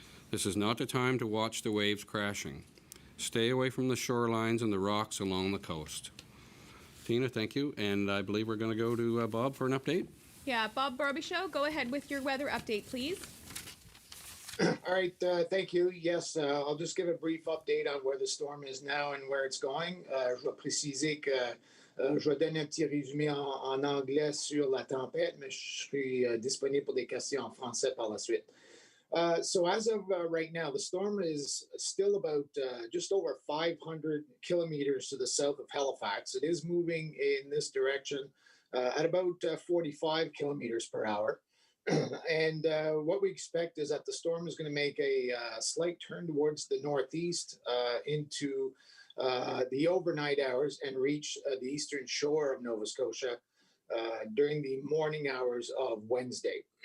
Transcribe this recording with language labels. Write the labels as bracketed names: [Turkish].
[English] This is not the time to watch the waves crashing. Stay away from the shorelines and the rocks along the coast. Tina, thank you, and I believe we're going to go to Bob for an update. Yeah, Bob Robichaud, go ahead with your weather update, please. All right, thank you. Yes, I'll just give a brief update on where the storm is now and where it's going. [French] Je vais préciser que je vais donner un petit résumé en anglais sur la tempête, mais je serai disponible pour des questions en français par la suite. [English] So as of right now, the storm is still about just over 500 kilometers to the south of Halifax. It is moving in this direction at about 45 kilometers per hour. And what we expect is that the storm is going to make a slight turn towards the northeast into the overnight hours and reach the eastern shore of Nova Scotia during the morning hours of Wednesday.